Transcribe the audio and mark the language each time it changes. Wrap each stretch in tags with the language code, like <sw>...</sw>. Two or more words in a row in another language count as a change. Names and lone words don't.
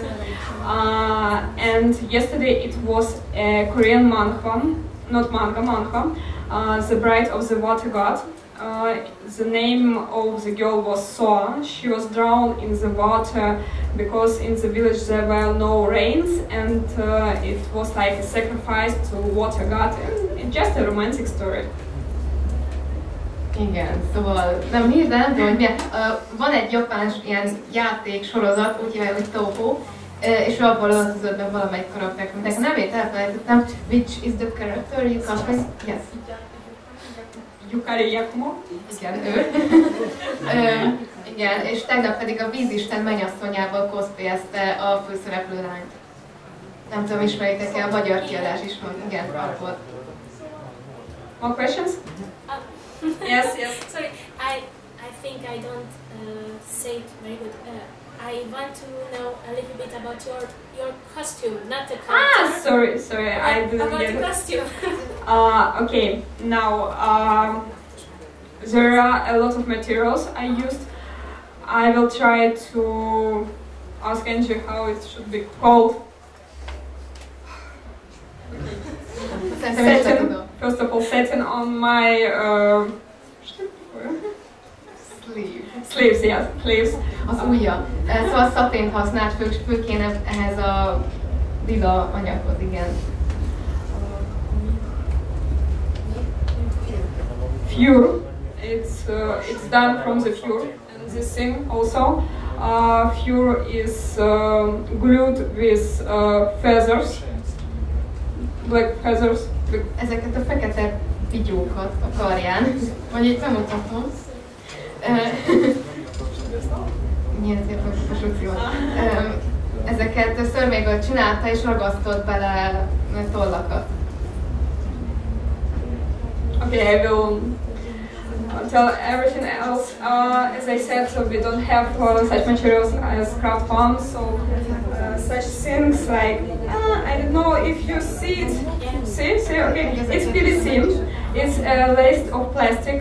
<en>And yesterday it was a Korean manhwa, not manga, The Bride of the Water God. The name of the girl was Soa. She was drowned in the water because in the village there were no rains, and it was like a sacrifice to water god. It's just a romantic story.</en> <hu>Igen, szóval nem hír, de nem tudom, hogy milyen. Van egy japán ilyen játék sorozat, úgy hívják, hogy Toho, és ő abban öltözött meg valamelyik karakternek. Nekem nevét elfelejtettem.</hu> <en>Which is the character you cosplay? Yes. Yukari Yakumo.</en> <hu>Igen, ő. Igen, és tegnap pedig a vízisten mennyasszonyával cosplayezte a főszereplő lányt. Nem tudom, ismeritek-e, a magyar kiadás is van. Igen, akkor.</hu> <en>More questions? Yes. Sorry, I think I don't say it very good. I want to know a little bit about your costume, not the character. Sorry, I didn't about get the it. costume. Okay, now there are a lot of materials I used. I will try to ask Enji how it should be called. Satin. First of all, satin on my sleeves, yes, sleeves.</en> <hu>Az ujja. Szóval szatént használt főként ehhez a lila anyaghoz, igen.</hu> <en>Fur. It's done from the fur, and this thing also. Fur is glued with feathers, black feathers.</en> <hu>Ezeket a fekete pityókat a karján, vagy itt bemutatom. Milyen szép a suci. Ezeket szörméből csinálta és ragasztott bele tollakat.</hu> <en>Okay, I will tell everything else. As I said, so we don't have such materials as craft farms, so such things like I don't know if you see it. See, okay. It's PVC. It's a lace of plastic.</en>